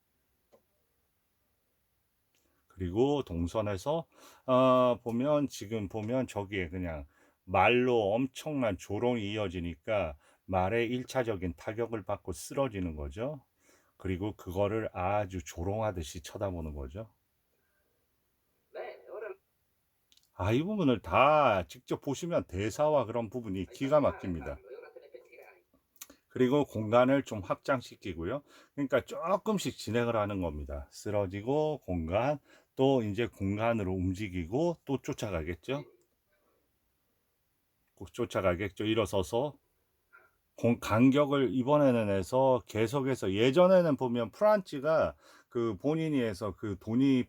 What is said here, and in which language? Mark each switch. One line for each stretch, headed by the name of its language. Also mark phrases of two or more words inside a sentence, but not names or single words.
Korean: 그리고 동선에서 지금 보면 저기에 그냥 말로 엄청난 조롱이 이어지니까 말에 1차적인 타격을 받고 쓰러지는 거죠. 그리고 그거를 아주 조롱하듯이 쳐다보는 거죠.
Italian: Bene, ora
Korean: 이 부분을 다 직접 보시면 대사와 그런 부분이
Italian: hai
Korean: 기가
Italian: fatto male a
Korean: 막힙니다.
Italian: farlo e ora te ne pentirai.
Korean: 그리고 공간을 좀 확장시키고요. 그러니까 조금씩 진행을 하는 겁니다. 쓰러지고 공간, 또 이제 공간으로 움직이고 또 쫓아가겠죠. 꼭 쫓아가겠죠. 일어서서 간격을 이번에는 해서 계속해서 예전에는 보면 프란츠가 그 본인이 해서 그 돈이